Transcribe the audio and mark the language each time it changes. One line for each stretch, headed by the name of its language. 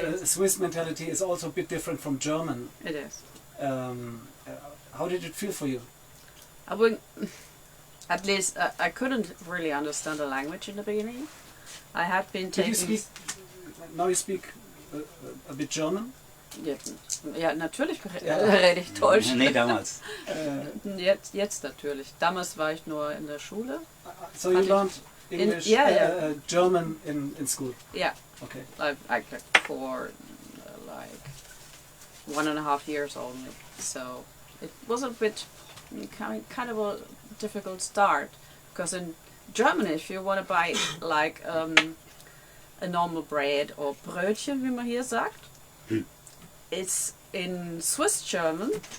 English: Swiss mentality is also a bit different from German. It is. How did it feel for you? I wouldn't. At least I couldn't really understand the language in the beginning. I had been taking... Now you speak a bit German?
German: Ja, natürlich rede ich Deutsch. Nee, damals. Jetzt natürlich. Damals war ich nur in der Schule.
English: So you learned English, German in school? Yeah. Okay. Like for 1.5 years only. So it was a bit kind of a difficult start, because in Germany, if you want to buy like a normal bread or Brötchen,
German: wie man hier sagt,
English: it's in Swiss German.